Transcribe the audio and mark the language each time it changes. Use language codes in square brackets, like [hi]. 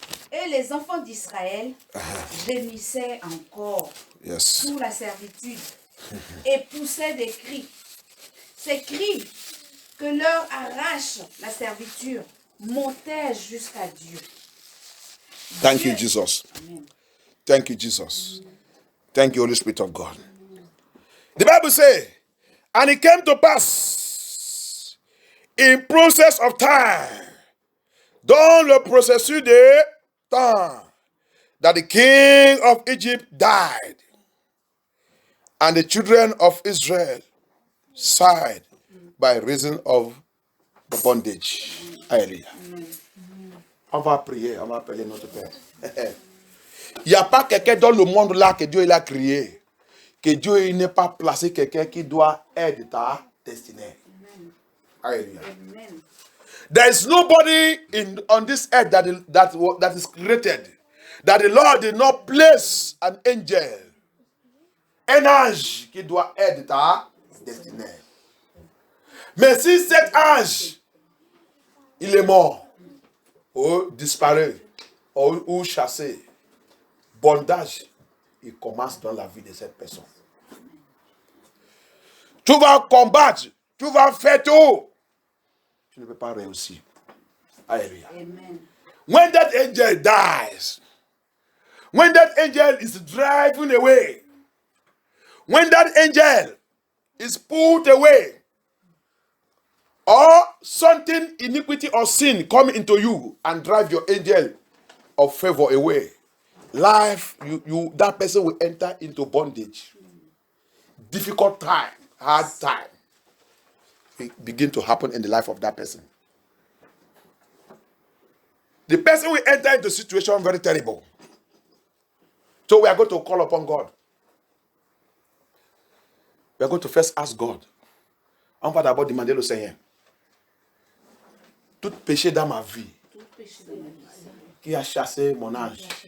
[fr] Et les enfants d'Israël gémissaient encore sous la servitude et poussaient des cris. Ces cris que leur arrache la servitude montèrent jusqu'à Dieu. [en] Thank you, Jesus. Amen. Thank you, Jesus. Thank you, Holy Spirit of God. The Bible says, and it came to pass in process of time, [fr] dans le processus de temps, [en] that the king of Egypt died, and the children of Israel sighed by reason of the bondage. [fr] Alléluia. On va prier, on va appeler notre Père. Il n'y a pas quelqu'un dans le monde là que Dieu il a créé, que Dieu il n'est pas placé quelqu'un qui doit aider ta destinée. Alléluia. [en] There is nobody on this earth that is created that the Lord did not place an angel, [fr] un ange qui doit aider ta destinée. Mais si cet ange, il est mort, ou disparu, ou chassé, bondage, il commence dans la vie de cette personne. Tu vas combattre, tu vas faire tout. Tu ne peux pas réussir. Alléluia. Amen. [en] When that angel dies, when that angel is driven away, when that angel is put away, or something, iniquity or sin come into you and drive your angel of favor away, life, that person will enter into bondage. Difficult time, hard time, it begin to happen in the life of that person. The person will enter into a situation very terrible. So we are going to call upon God. We are going to first ask God. [fr] On va d'abord demander le Seigneur. Tout péché dans ma vie qui a chassé mon ange.